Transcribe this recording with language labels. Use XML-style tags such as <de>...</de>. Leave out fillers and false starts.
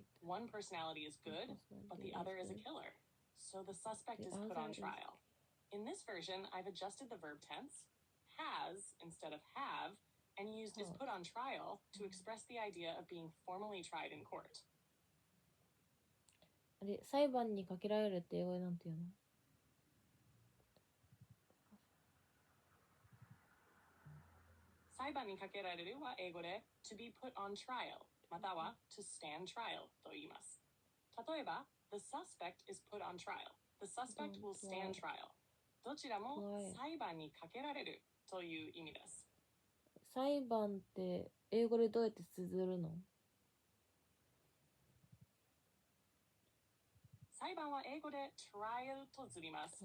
<en>One personality is good, but the other is a killer. So the suspect is put on trial. In this version, I've adjusted the verb tense, has instead of have, and used is put on trial to express the idea of being formally tried in court.</en> <ja>あれ、裁判にかけられるって英語でなんて言うの？裁判にかけられるは英語で</ja> <en>to be put on trial</en> <ja>または</ja> <en>to stand trial</en> <ja>と言います。例えば</ja> <en>the suspect is put on trial. The suspect will stand trial.</en> <ja>どちらも裁判にかけられるという意味です。裁判って英語でどうやって綴るの？裁判は英語で trial と綴ります。</ja>